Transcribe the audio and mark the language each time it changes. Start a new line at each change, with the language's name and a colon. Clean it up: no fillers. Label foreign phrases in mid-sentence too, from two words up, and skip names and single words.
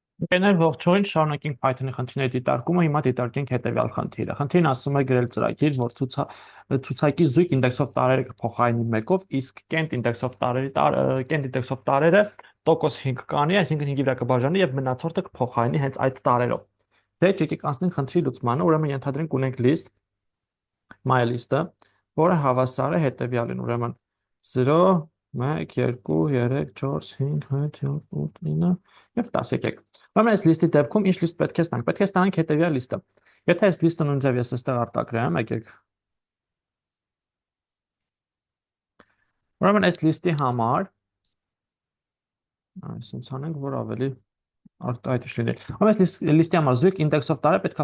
Armenian: Կեներ ողջույն, շարունակենք Python-ի խնդիրների դիտարկումը, հիմա դիտարկենք հետևյալ խնդիրը։ Խնդիրն ասում է գրել ծրագիր, որ ցուցակի զույգ ինդեքսով տարերը կփոխարինի 1-ով, իսկ կենտ ինդեքսով տարերը տոկոս 5 կանի, այսինքն 5-ի վրա կբաժանի եւ մնացորդը կփոխարինի հենց այդ տարերով։ Դե եկեք անցնենք խնդրի լուծմանը, ուրեմն ենթադրենք ունենք list,
English: my list-
Armenian: ը, որը հավասար է հետևյալին, ուրեմն 0 1, 2, 3, 4, 5, 6, 7, 8, 9 և 10 եկեք։ Ուրեմն այս լիստի դեպքում ինչ լիստ պետք է ստանանք։ Պետք է ստանանք հետևյալ լիստը։ Եթե այս լիստը նույն ձև ես այստեղ արտագրեմ, եկեք։ Ուրեմն այս լիստի համար այսինքն անենք, որ ավելի արտահայտիչ լինի։ Ուրեմն այս լիստի համար զույգ ինդեքսով տարը պետք է